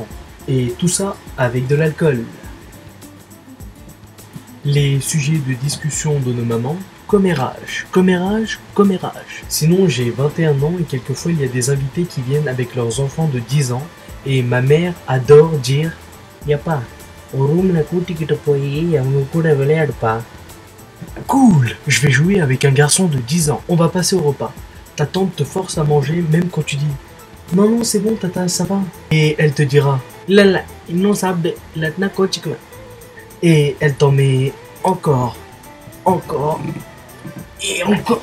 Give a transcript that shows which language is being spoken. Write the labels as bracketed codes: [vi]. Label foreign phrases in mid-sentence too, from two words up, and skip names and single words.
[fr] Et tout ça avec de l'alcool. Les sujets de discussion de nos mamans, commérage. Sinon j'ai 21 ans et quelquefois il y a des invités qui viennent avec leurs enfants de 10 ans et ma mère adore dire [ta] Yapa, au room la கூட்டிக்கிட்டு போய் அவங்க கூட விளையாடுப்பா. [fr] Cool, je vais jouer avec un garçon de 10 ans. On va passer au repas. Ta tante te force à manger même quand tu dis non, c'est bon, tata, ça va. Et elle te dira Lala, non, ça va, coachikma. Et elle t'en met encore. Et encore.